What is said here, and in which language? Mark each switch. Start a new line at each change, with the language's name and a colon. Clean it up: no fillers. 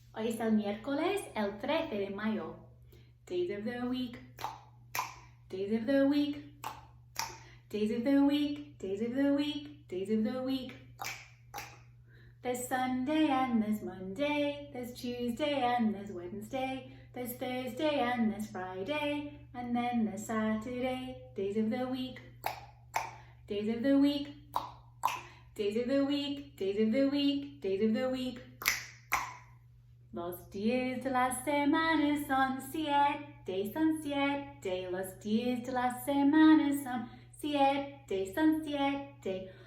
Spanish: Hoy es el miércoles, el 13 de mayo.
English: Days of the week, days of the week, days of the week, days of the week, days of the week. There's Sunday and there's Monday, there's Tuesday and there's Wednesday, there's Thursday and there's Friday, and then there's Saturday. Days of the week, days of the week, days of the week, days of the week, days of the week.
Spanish: Los días de la semana son 7, son 7. Los días de la semana son 7, son 7.